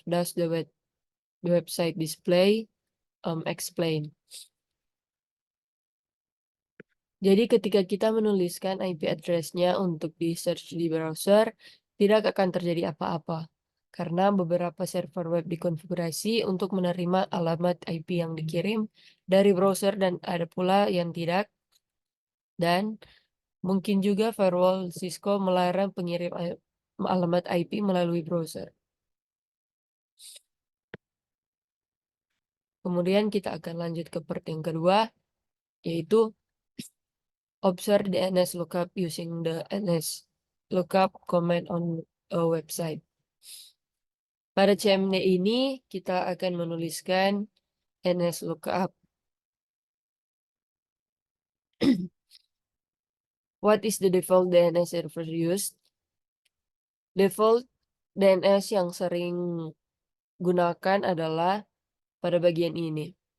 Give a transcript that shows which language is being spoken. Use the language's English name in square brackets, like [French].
[English] Does the website display? Explain. [Indonesian] Jadi ketika kita menuliskan IP address-nya untuk di search di browser, tidak akan terjadi apa-apa. Karena beberapa server web dikonfigurasi untuk menerima alamat IP yang dikirim dari browser dan ada pula yang tidak. Dan mungkin juga firewall Cisco melarang pengirim alamat IP melalui browser. Kemudian kita akan lanjut ke part yang kedua, yaitu [English] observe the NS lookup using the NS lookup command on a website. [Indonesian] Pada CMD ini, kita akan menuliskan NS lookup. [English] What is the default DNS server used? [Indonesian] Default DNS yang sering gunakan adalah pada bagian ini.